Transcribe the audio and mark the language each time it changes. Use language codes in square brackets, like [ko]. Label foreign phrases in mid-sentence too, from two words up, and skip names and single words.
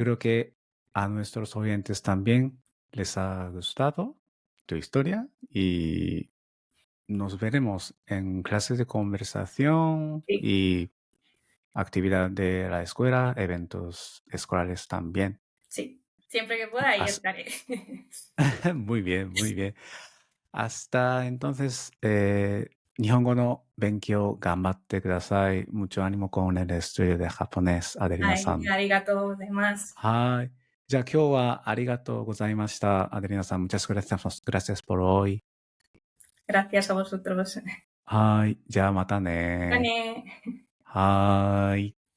[es] Seguro que a nuestros oyentes también les ha gustado tu historia y nos veremos en clases de conversación Sí, y actividad de la escuela, eventos escolares también. sí. Siempre que pueda, ahí As- estaré. muy bien, muy bien. Hasta entonces, [ja] 日本語の勉強頑張ってください。 [es] Mucho ánimo con el estudio de japonés, Adelina Ay, san. arigato, demás. [ja] はい。じゃあ今日はありがとうございました。 [es] アデリナさん、muchas gracias, gracias por hoy. Gracias a vosotros. [ja] はい。じゃあまたね。 [es] Vale. [ja] はい。